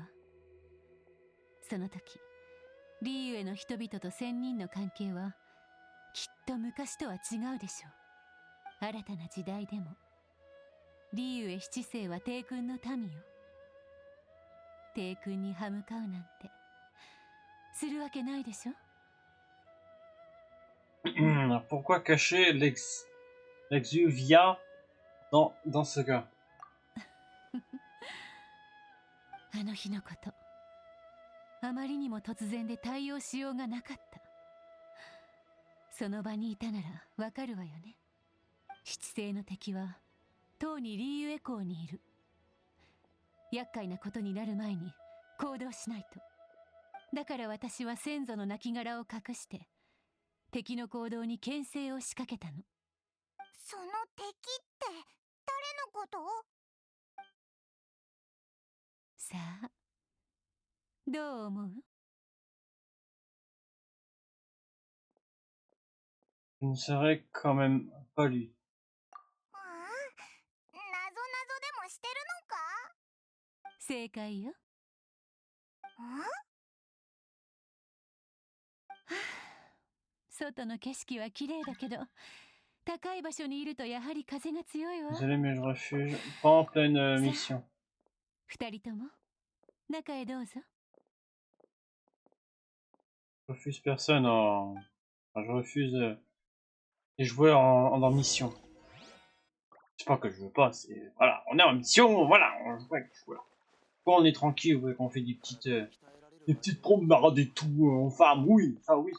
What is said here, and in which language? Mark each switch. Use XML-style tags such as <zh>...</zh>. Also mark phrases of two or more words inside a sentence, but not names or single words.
<ja>その時リーウェの人々と仙人の関係はきっと昔とは違うでしょう。新たな時代でもリーウェ七世は帝君の民よ。帝君に歯向かうなんてするわけないでしょ。</ja> <fr>Pourquoi cacher l'exuvia dans ce gars?</fr> <ja>あの日のこと、あまりにも突然で対応しようがなかった。その場にいたならわかるわよね。七星の敵はとうにリーユエ港にいる。厄介なことになる前に行動しないと。だから私は先祖の亡骸を隠して敵の行動に牽制を仕掛けたの。その敵って誰のこと？さあ、どう思う？</ja> <fr>Je ne serais quand même pas lui.</fr> <ja>ああ、なぞなぞでもしてるのか？正解よ。外の景色は綺麗だけど、高い場所にいるとやはり風が強いわ。</ja> <fr>Désolé, mais je refuse. Pas en pleine mission.</fr> <ja>二人とも中へどうぞ。</ja> <fr>Je refuse personne en. Enfin, je refuse les joueurs en mission. C'est pas que je veux pas, c'est. Voilà, on est en mission, voilà, on joue avec les joueurs. Quand on est tranquille, ouais, qu'on fait des petites promenades et tout, en farm, oui, ça oui.</fr>